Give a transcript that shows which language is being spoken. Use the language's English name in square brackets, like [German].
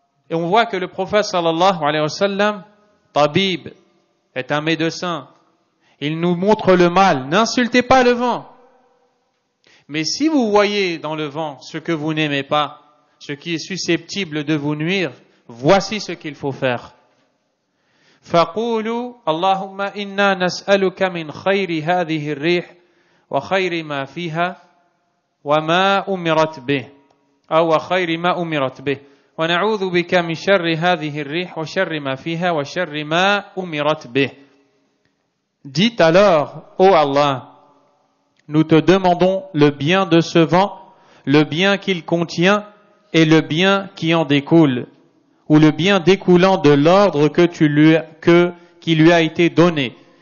[French] Et on voit que le prophète sallallahu alayhi wa sallam, tabib, est un médecin. Il nous montre le mal. N'insultez pas le vent. Mais si vous voyez dans le vent ce que vous n'aimez pas, ce qui est susceptible de vous nuire, voici ce qu'il faut faire. [Arabic] فقولوا اللهم إنا نسألك من خير هذه الريح وخير ما فيها وما أمرت به أو خير ما أمرت به ونعوذ بك من شر هذه الريح وشر ما فيها وشر ما أمرت به. [French] Dites alors, ô Allah, nous te demandons le bien de ce vent, le bien qu'il contient et le bien qui en découle, ou le bien découlant de l'ordre qui lui a été donné.